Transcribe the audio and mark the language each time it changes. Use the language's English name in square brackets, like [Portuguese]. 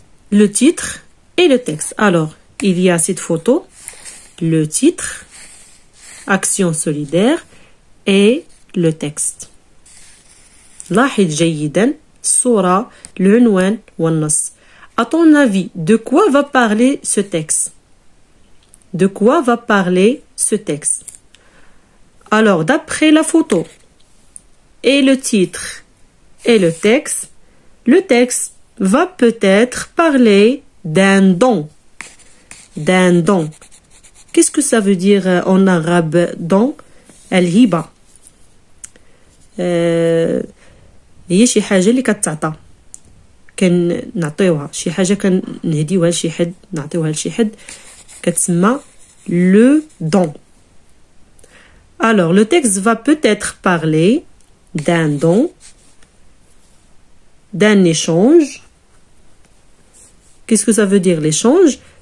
[French] Le titre et le texte. Alors, il y a cette photo, le titre, Action solidaire et le texte. [Arabic] لاحظ جيدا الصورة العنوان والنص. [French] À ton avis, de quoi va parler ce texte? De quoi va parler ce texte? Alors, d'après la photo et le titre et le texte va peut-être parler d'un don. D'un don. Qu'est-ce que ça veut dire en arabe don? [Arabic] الهبة. هي شي حاجة اللي كتعطى. كنعطيوها شي حاجة كنهديوها لشي حد نعطيوها لشي حد كتسمى le don. [French] Alors, le texte va peut-être parler d'un don, d'un échange. Qu'est-ce que ça veut dire l'échange?